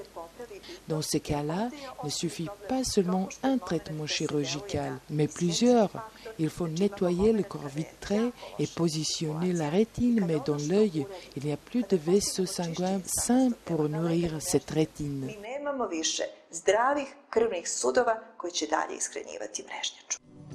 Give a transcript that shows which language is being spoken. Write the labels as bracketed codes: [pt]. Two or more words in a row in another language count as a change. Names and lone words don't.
[fr] Dans ces cas-là, il ne suffit pas seulement un traitement chirurgical, mais plusieurs. Il faut nettoyer le corps vitré et positionner la rétine, mais dans l'œil, il n'y a plus de vaisseaux sanguins sains pour nourrir cette rétine. [sr] Mi nemamo više zdravih krvnih sudova koji će dalje ishranjivati mrežnjaču.